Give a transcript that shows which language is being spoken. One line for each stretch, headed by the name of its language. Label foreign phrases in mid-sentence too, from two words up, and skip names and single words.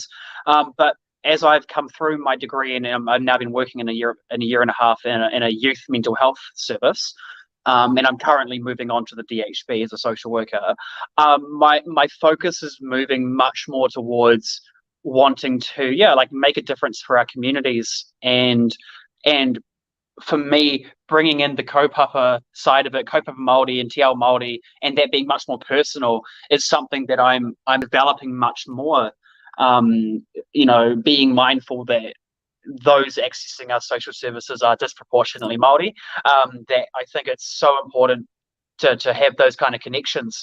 English: But as I've come through my degree and I've now been working in a year and a half in a youth mental health service, and I'm currently moving on to the DHB as a social worker, my focus is moving much more towards wanting to make a difference for our communities, and for me, bringing in the kaupapa side of it,
Māori: kaupapa Māori and te ao Māori,
English: and that being much more personal, is something that I'm developing much more. Being mindful that those accessing our social services are disproportionately Māori. That I think it's so important to have those kind of connections.